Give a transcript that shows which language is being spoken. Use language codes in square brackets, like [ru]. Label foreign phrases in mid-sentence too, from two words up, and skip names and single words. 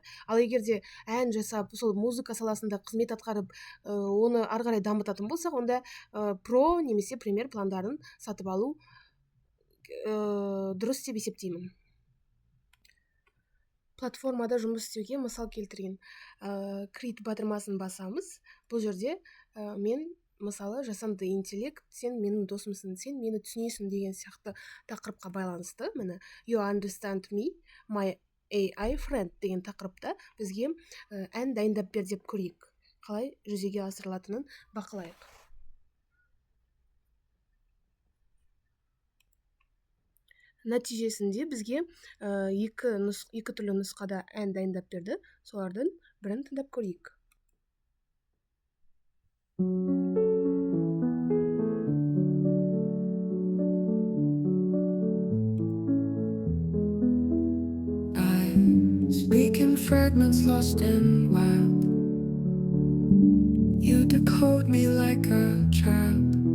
[kk] Ал егер де ән жасап, сол музыка саласында қызмет атқарып, оны ары қарай дамытатын болсақ, онда про немесе премьер пландарын сатып алу дұрыс деп есептеймін. Платформада жұмыс істеуге мысал келтірген Крит батырмасын басамыз. Бұл жерде мен мысалы жасанды интеллект, сен менің досымсың, сен мені түсінесің деген сияқты тақырыпқа байланысты, міне [en] You understand me, my AI friend [kk] деген тақырыпта бізге ән дайындап бер деп көрейік. Қалай жүзеге асырылатынын бақылайық. Нәтижесінде бізге екі түрлі нұсқада ән дайындап берді. Солардың бірін тыңдап көрейік. [en] Speak in fragments lost in wild. You decode me like a child.